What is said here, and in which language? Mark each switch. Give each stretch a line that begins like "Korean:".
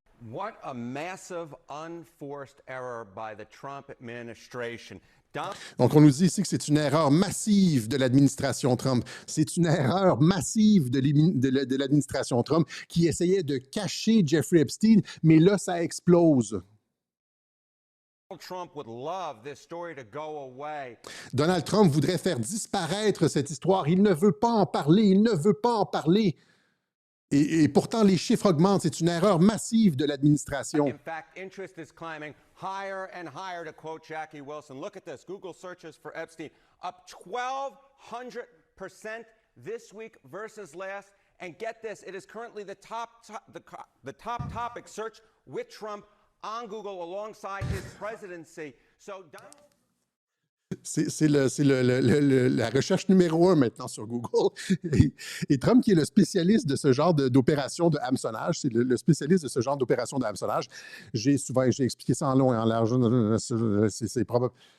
English: What a massive unforced error by the Trump administration.
French: Donc, on nous dit ici que c'est une erreur massive de l'administration Trump. C'est une erreur massive de l'administration Trump qui essayait de cacher Jeffrey Epstein, mais là, ça explose.
English: Trump would love this story to go away.
French: Donald Trump voudrait faire disparaître cette histoire. Il ne veut pas en parler. Il ne veut pas en parler. Et pourtant, les chiffres augmentent. C'est une erreur massive de l'administration.
English: In fact, interest is climbing higher and higher, to quote Jackie Wilson. Look at this. Google searches for Epstein up 1,200% this week versus last. And get this, it is currently the top topic search with Trump on Google alongside his presidency. So Donald
French: C'est la recherche numéro 1 maintenant sur Google. Et Trump, qui est le spécialiste de ce genre d'opération de hameçonnage, c'est le spécialiste de ce genre d'opération de hameçonnage. J'ai expliqué ça en long et en large. C'est probable.